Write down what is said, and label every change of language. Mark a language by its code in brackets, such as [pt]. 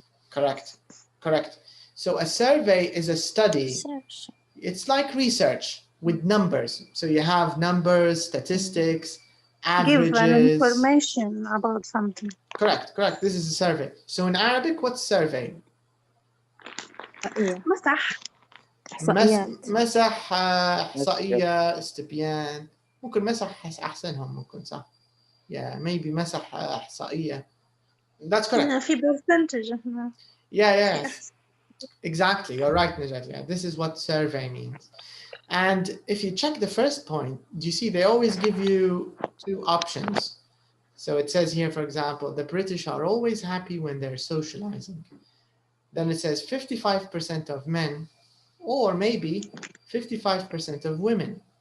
[en] Correct. Correct. So a survey is a study. Research. It's like research with numbers. So you have numbers, statistics, Give an averages. information about something. Correct. Correct. This is a survey. So in Arabic, what's survey? [ar] مسح. إحصائيات. مسح إحصائية استبيان ممكن مسح أحسنهم ممكن صح [en] yeah maybe [ar] مسح إحصائية [en] that's correct [ar] في percentage. [en] yeah exactly you're right Najat yeah this is what survey means and if you check the first point do you see they always give you two options so it says here for example the British are always happy when they're socializing then it says 55% of men or maybe 55% of women.